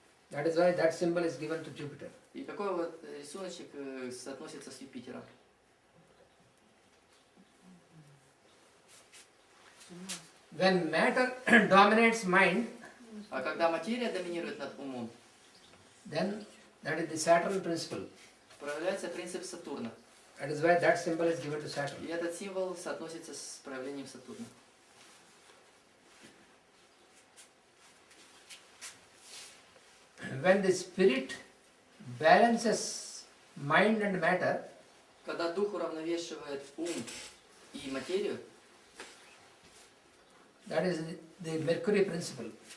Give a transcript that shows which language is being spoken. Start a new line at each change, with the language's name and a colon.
English: That is why that symbol is given to Jupiter.
Russian: И такой вот рисуночек соотносится с Юпитером.
English: When matter dominates mind,
Russian: А когда материя доминирует над умом,
English: then that is the Saturn principle.
Russian: проявляется принцип Сатурна.
English: That is why that symbol is given to Saturn.
Russian: И этот символ соотносится с проявлением Сатурна.
English: When the spirit balances mind and matter,
Russian: Когда дух уравновешивает ум и материю,
English: That is the Mercury principle.